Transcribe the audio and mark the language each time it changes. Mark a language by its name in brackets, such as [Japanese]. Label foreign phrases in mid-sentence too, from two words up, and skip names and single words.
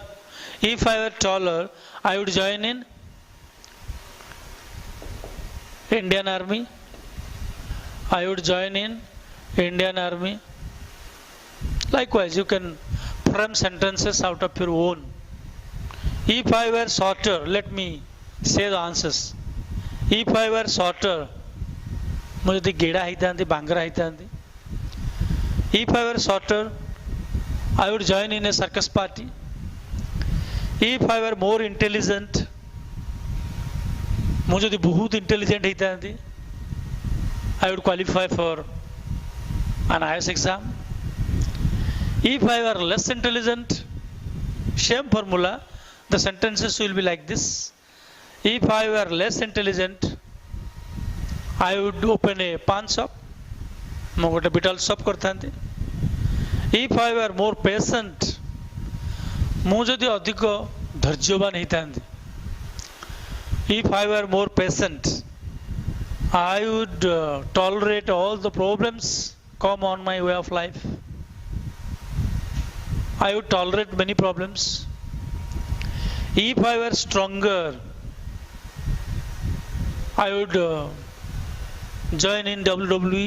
[English] If I were taller, I would join in Indian Army. I would join in Indian Army. Likewise, you can frame sentences out of your own. If I were shorter, let me say the answers. If I were shorter, [Odia] ମୁଁ ଯଦି ଗେଡ଼ା ହେଇଥାନ୍ତି ବାଙ୍ଗରା ହେଇଥାନ୍ତି, [English] if I were shorter, I would join in a circus party. If I were more intelligent, [Odia] ମୁଁ ଯଦି ବହୁତ intelligent ହେଇଥାନ୍ତି, [English] I would qualify for an IAS exam. If I were less intelligent, same formula, the sentences will be like this. If I were less intelligent, I would open a pan shop. [Odia] ମୁଁ ଗୋଟେ [English] betel shop [Odia] କରିଥାନ୍ତି. [English] If I were more patient, [Odia] ମୁଁ ଯଦି ଅଧିକ ଧୈର୍ଯ୍ୟବାନ ହେଇଥାନ୍ତି, [English] if I were more patient, I would tolerate all the problems come on my way of life. I would tolerate many problems. If I were stronger, I would join in WWE.